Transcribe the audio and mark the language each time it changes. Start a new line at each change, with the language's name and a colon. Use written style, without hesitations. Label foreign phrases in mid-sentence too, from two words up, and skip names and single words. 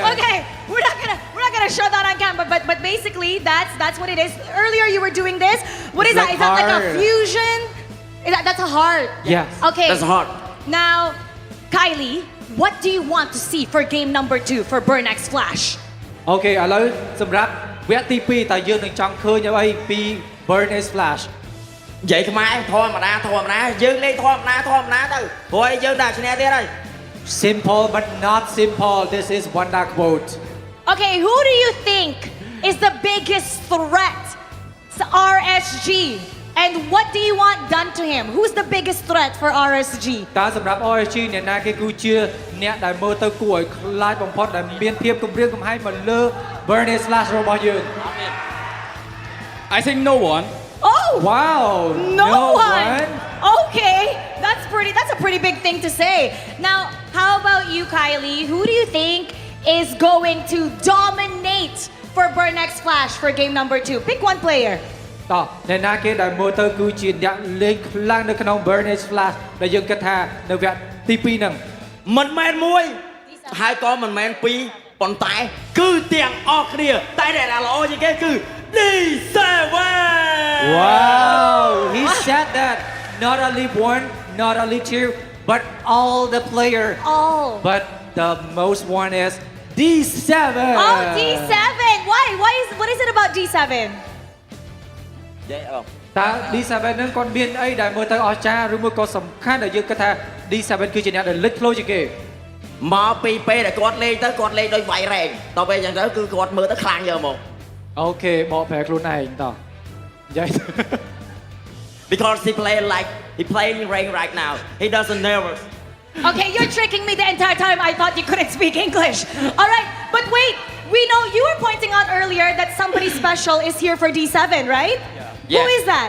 English: Okay, we're not gonna show that on camera, but basically that's what it is. Earlier you were doing this. What is that? Is that like a fusion? That's a heart. Yes. Okay. That's a heart. Now, Kylie, what do you want to see for game number 2 for Burn X Flash?
Khmer: Okay ឥឡូវសម្រាប់វគ្គទី2តើយើងនឹងចង់ឃើញអ្វីពី Burn X Flash និយាយខ្មែរធម្មតាយើងលេងធម្មតាទៅព្រោះឲ្យយើងដាក់ឈ្នះទៀតហើយ
English: Simple but not simple. This is Wanda quote. Okay, who do you think is the biggest threat to RSG? And what do you want done to him? Who's the biggest threat for RSG?
Khmer: តើសម្រាប់ RSG អ្នកណាគេគឺជាអ្នកដែលមើលទៅគួរឲ្យខ្លាចបំផុតដែលមានភាពគំរាមកំហែងមកលើ Burn X Flash របស់យើង
English: I think no one. Oh! Wow! No one? Okay, that's a pretty big thing to say. Now, how about you, Kylie? Who do you think is going to dominate for Burnex Flash for game number 2? Pick one player.
Khmer: តោះអ្នកណាគេដែលមើលទៅគឺជាអ្នកលេងខ្លាំងនៅក្នុង Burnex Flash ដែលយើងគិតថានៅវគ្គទី2ហ្នឹង មិនមែនមួយហើយក៏មិនមែនពីរប៉ុន្តែគឺទាំងអស់គ្នាតែដែលល្អជាងគេគឺ D7
English: Wow he said that not only one not only two but all the player all but the most one is D7 Oh D7 what is it about D7
Khmer: តើ D7 ហ្នឹងគាត់មានអីដែលមើលទៅអស្ចារ្យឬមួយក៏សំខាន់ដែលយើងគិតថា D7 គឺជាអ្នកដែលលេចធ្លោជាងគេ មកពីពេលដែលគាត់លេងទៅគាត់លេងដោយវាយរែងតទៅពេលអញ្ចឹងទៅគឺគាត់មើលទៅខ្លាំងយកមក អូខេបកប្រែខ្លួនឯងតោះនិយាយ
English: Because he playing rain right now he doesn't nervous Okay you're tricking me the entire time I thought you couldn't speak English All right but wait we know you were pointing out earlier that somebody special is here for D7 right Who is that